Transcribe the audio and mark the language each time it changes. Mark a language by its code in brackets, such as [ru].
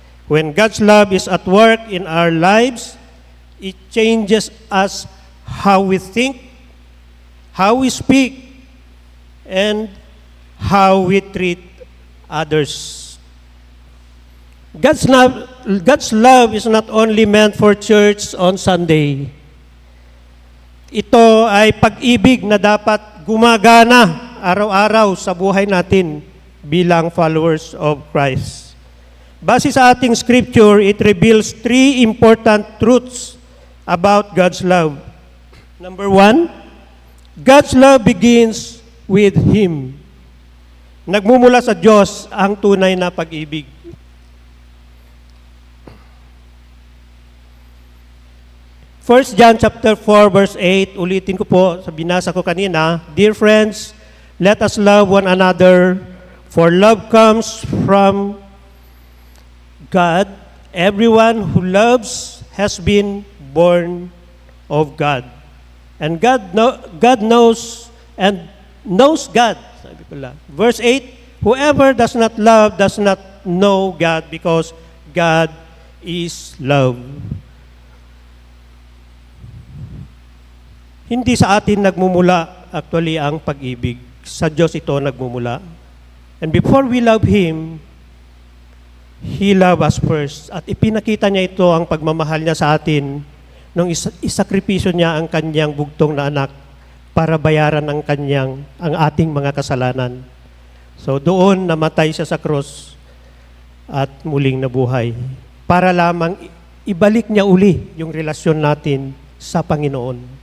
[en] When God's love is at work in our lives, it changes us how we think, how we speak, and how we treat others. God's love is not only meant for church on Sunday. [tl] Ito ay pag-ibig na dapat gumagana araw-araw sa buhay natin bilang [en] followers of Christ. [tl] Base sa ating scripture, [en] it reveals three important truths about God's love. Number one, God's love begins with Him. [tl] Nagmumula sa Diyos ang tunay na pag-ibig. [en] First John chapter 4 verse 8, [tl] ulitin ko po sa binasa ko kanina, [en] Dear friends, let us love one another, for love comes from God. Everyone who loves has been born of God. And God knows and knows God. [tl] Sabi ko lang. [en] Verse 8, whoever does not love does not know God, because God is love. [tl] Hindi sa atin nagmumula actually ang pag-ibig. Sa Diyos ito nagmumula. [en] And before we love Him, He loved us first. [tl] At ipinakita niya ito ang pagmamahal niya sa atin nung isakripisyo niya ang kanyang bugtong na anak para bayaran ang ating mga kasalanan. So doon namatay siya sa cross at muling nabuhay. Para lamang ibalik niya uli yung relasyon natin sa Panginoon.